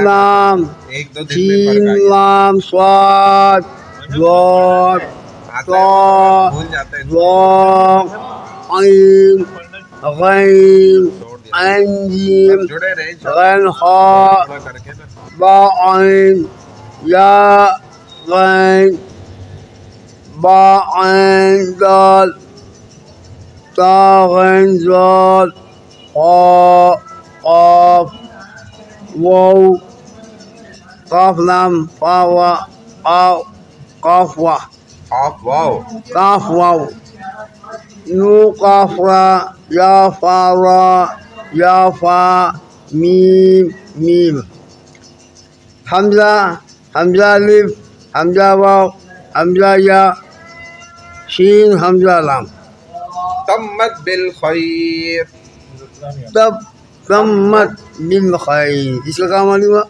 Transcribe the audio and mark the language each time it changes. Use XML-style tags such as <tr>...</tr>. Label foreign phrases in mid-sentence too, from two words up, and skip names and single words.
<ar>لام</ar> <ur>ایک دو دن میں فرق</ur> <ar>شین</ar> <ur>آ گیا</ur> <ar>لام سواد ضاد</ar> <ur>آتا ہے بھول جاتے ہیں</ur> <ar>ضاد عین غین</ar> <ur>چھوڑ دیا</ur> <ar>عین جیم</ar> <ur>جڑے رہے</ur> <ar>غین خا</ar> <ur>تھوڑا کر کے نا</ur> <ar>با عین یا غین با عین دال تا غین زال قا قاف واو قاف لام فا وا قاف قاف وا</ar> <ur>آپ واو</ur> <ar>قاف واو نو قاف را یا فا را یا فا میم میم حمزہ حمزہ الف حمزہ واو حمزہ یا شین حمزہ لام تمت بالخیر</ar> <ur>تب</ur> <ar>تمت بالخیر</ar> <ur>اس کا کام معلوم ہوا</ur>